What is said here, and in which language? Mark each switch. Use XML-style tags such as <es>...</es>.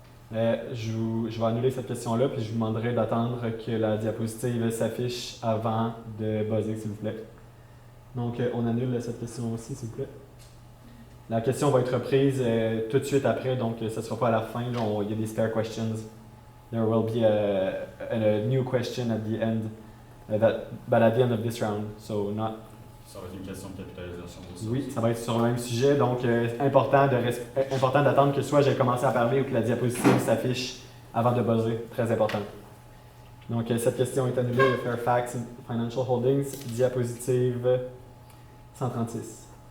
<fr>Je vais annuler cette question-là, puis je vous demanderai d'attendre que la diapositive s'affiche avant de buzzer, s'il vous plaît. Donc, on annule cette question aussi, s'il vous plaît. La question va être reprise tout de suite après, donc ce ne sera pas à la fin. Là, il y a des</fr> <en>spare questions. There will be a new question at the end, but at the end of this round, so not.</en> <fr>Ça va être une question de capitalisation boursière. Oui, ça va être sur le même sujet, donc important d'attendre que soit j'ai commencé à parler ou que la diapositive s'affiche avant de buzzer. Très important. Donc, cette question est annulée. Fairfax Financial Holdings, diapositive 136.</fr>